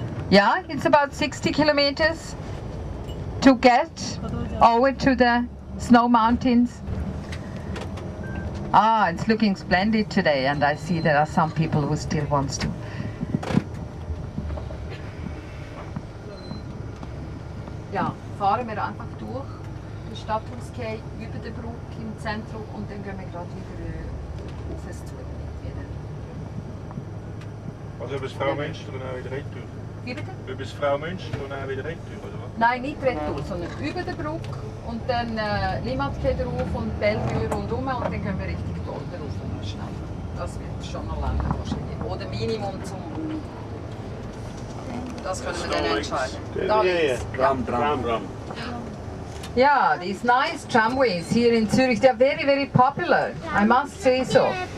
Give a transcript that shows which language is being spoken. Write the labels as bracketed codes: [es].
[en] Yeah, it's about 60 kilometers to get over to the snow mountains. It's looking splendid today, and I see there are some people who still wants to. [de] Ja, fahren wir einfach durch den Stadthausquai, über den Brücke im Zentrum, und dann gehen wir gerade wieder auf es zu. Also über das Frau Münster und dann wieder retour? Wie bitte? Über das Frau Münster und dann wieder retour, oder was? Nein, nicht retour, sondern über den Brücke und dann Limmatquai drauf und Bellevue rundum, und dann gehen wir richtig dort rauf und schnell. Das wird schon noch lange wahrscheinlich. Oder Minimum zum... Das können wir dann entscheiden. Da links. Tram. [en] Yeah, these nice tramways here in Zurich, they're very popular, I must say so.